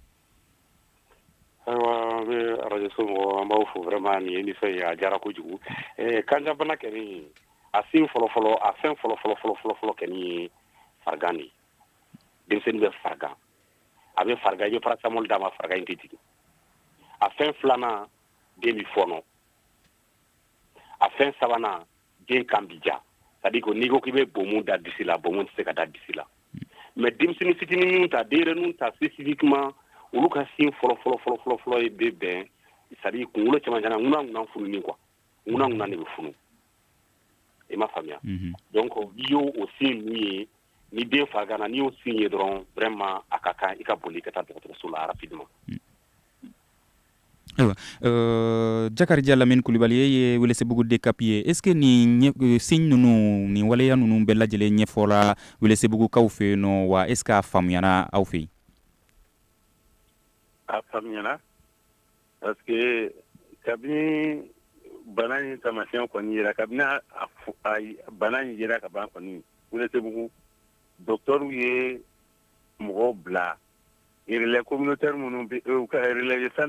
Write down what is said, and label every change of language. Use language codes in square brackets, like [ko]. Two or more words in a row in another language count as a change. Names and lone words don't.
[bm] ayiwa an bɛ radio so mɔgɔ an b'aw fo vraiment nin ye ni fɛn ye a diyara kojugu kanjabana kɛni a sin fɔlɔfɔlɔ a fɛn fɔlɔfɔlɔ kɛni ye farigan de denmisɛnnin bɛ farigan a bɛ farigan i bɛ paracetamol d'a ma farigan in tɛ jigin a fɛn filanan den bɛ fɔnɔ a fɛn sabanan den kan bi ja [fr] c'est à dire que [bm] n'i ko k'i bɛ bomu da disi la bomu tɛ se ka da disi la mais denmisɛnnin fitinin ta denyɛrɛninw ta spécifiquement olu ka sin fɔlɔ ye bɛ bɛn [fr] c'est à dire [bm] kunkolo cɛmancɛ na ŋunan fununi quoi ŋunan de bɛ funu i ma faamuya donc n'i y'o sin ninnu ye ni den farigana n'i y'o sin ye dɔrɔn vraiment a ka kan i ka boli ka taa dɔgɔtɔrɔso la rapidement ayiwa Jakarija Lamini Kulibali e ye Welesebugu DCAP ye [fr] est ce que [bm] nin signe ninnu nin waleya ninnu bɛɛ lajɛlen ɲɛfɔla Welesebugukaw fɛ yen nɔ wa [fr] est ce que [bm] a faamuyara aw fɛ yen a faamuyara parce que kabini bana in taamasiyɛn kɔni yera kabini bana in yera ka ban kɔni Welesebugu docteur ye mɔgɔw bila relais communautaire minnu bɛ relais santé